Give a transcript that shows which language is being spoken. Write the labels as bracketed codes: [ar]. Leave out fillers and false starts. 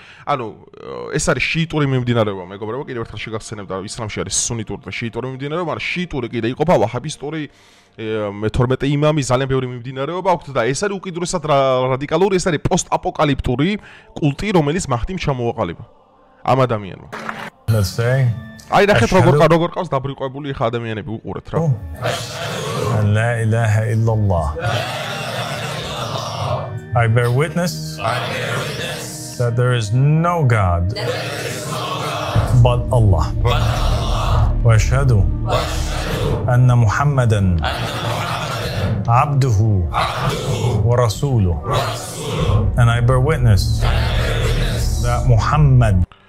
[ka] ანუ ეს არის შიიტური მიმდინარეობა, მეგობრებო, კიდევ ერთხელ შეგახსენებ და ისლამში არის სუნიტური და შიიტური მიმდინარეობა, მაგრამ შიიტური კიდე იყოფა ვაჰაბისტური, მე-12 იმამი, ძალიან ბევრი მიმდინარეობა აქვს და ეს არის უკიდურესად რადიკალური, ეს არის პოსტაპოკალიფტური კულტი, რომელიც მაჰდიმ ჩამოაყალიბა ამ ადამიანმა. აი ნახეთ როგორ ყავს დაბრიყვებული ხა ადამიანები უყურეთ რა. [ar] La ilaha illallah. [en] I bear witness that there is no God but Allah. [ar] وأشهد أن محمدا عبده ورسوله. [en] And I bear witness that Muhammad